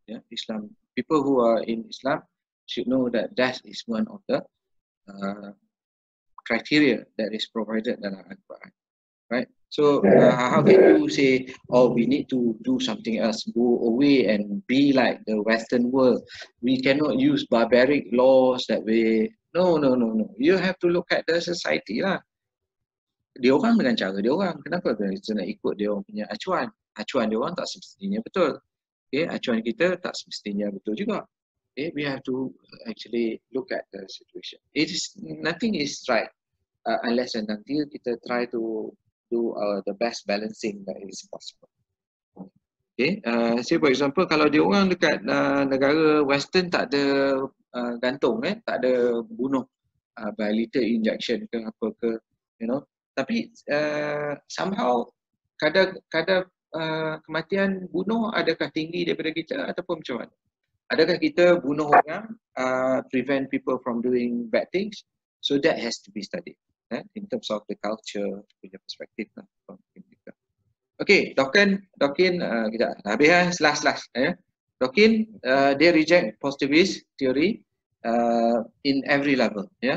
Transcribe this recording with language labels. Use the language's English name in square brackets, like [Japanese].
[English] Islam, people who are in Islam should know that death is one of the criteria that is provided [Malay] dalam Al-Quran, [English] right? So how can you say, oh, we need to do something else, go away and be like the Western world? We cannot use barbaric laws that way. No. You have to look at the society lah. [Malay] Dia orang dengan cara dia orang. Kenapa kita nak ikut dia orang punya acuan? Acuan dia orang tak semestinya betul. Okay, acuan kita tak semestinya betul juga. [English] Okay, we have to actually look at the situation. Nothing is right unless and until kita try to do the best balancing that is possible. [Malay] Okay, [English] say for example, [Malay] kalau dia orang dekat negara Western tak ada gantung, tak ada bunuh [English] by lethal injection [Malay] ke apa ke, tapi somehow kadar kematian bunuh adakah tinggi daripada kita ataupun macam mana? Adakah kita bunuh orang [English] prevent people from doing bad things? So that has to be studied in terms of the culture [Malay] punya perspektif lah. Okay, Dawkins kejap, habis last. [English] Dawkins dia reject positivist theory in every level.